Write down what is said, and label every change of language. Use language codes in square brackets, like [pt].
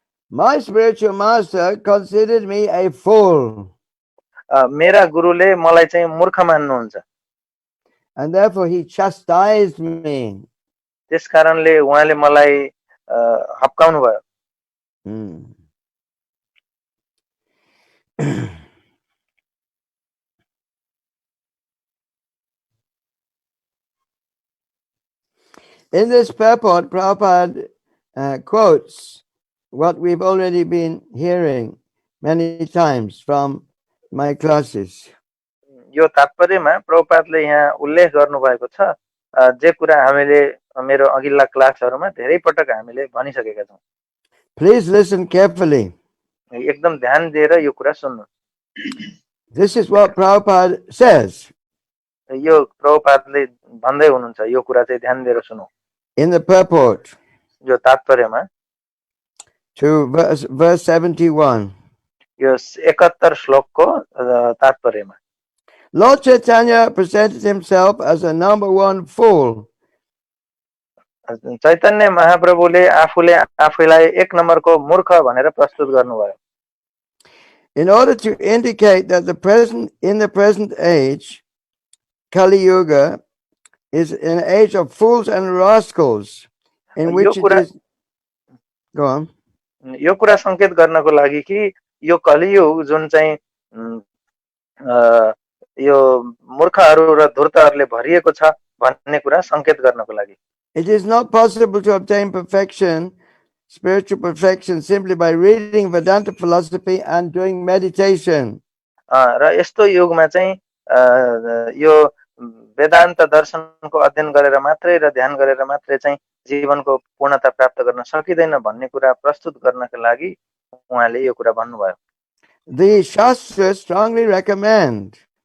[en] My spiritual master considered me a fool, [ne] मेरा गुरुले मलाई चाहिँ मूर्ख मान्नुहुन्छ [en] and therefore he chastised me. [ne] त्यसकारणले उहाँले मलाई हप्काउनु भयो [en] In this purport, Prabhupada quotes what we've already been hearing many times from my classes. [ne] यो तात्पर्यमा प्रभुपादले यहाँ उल्लेख गर्नुभएको छ जे कुरा हामीले मेरो अघिल्ला क्लासहरुमा धेरै पटक हामीले भनिसकेका छौं [en] Please listen carefully. [ne] एकदम ध्यान दिएर यो कुरा सुन्नु [en] This is what Prabhupada says. [ne] यो प्रभुपादले भन्दै हुनुहुन्छ यो कुरा चाहिँ ध्यान दिएर सुनौ [en] In the purport [ne] यो तात्पर्यमा [en] to verse 71. [ne] यो 71 श्लोकको तात्पर्यमा [en] Lord Chaitanya presented himself as a number one fool. [ne] Chaitanya महाप्रभुले आफूले आफैलाई एक नम्बरको मूर्ख भनेर प्रस्तुत गर्नुभयो [en] In order to indicate that in the present age, Kali Yuga is an age of fools and rascals, in which it is. Go on. [ne] यो कुरा संकेत गर्नको लागि कि यो कलियुग जुन चाहिँ यो मूर्खहरू र धूर्तहरूले भरिएको छ भन्ने कुरा संकेत गर्नको लागि [en] It is not possible to obtain perfection, spiritual perfection, simply by reading Vedanta philosophy and doing meditation. [ne] र यस्तो युगमा चाहिँ यो वेदान्त दर्शनको अध्ययन गरेर मात्रै र ध्यान गरेर मात्रै चाहिँ जीवनको पूर्णता प्राप्त गर्न सकिदैन भन्ने कुरा प्रस्तुत गर्नका लागि उहाँले यो कुरा भन्नुभयो [en] The Shastras strongly recommend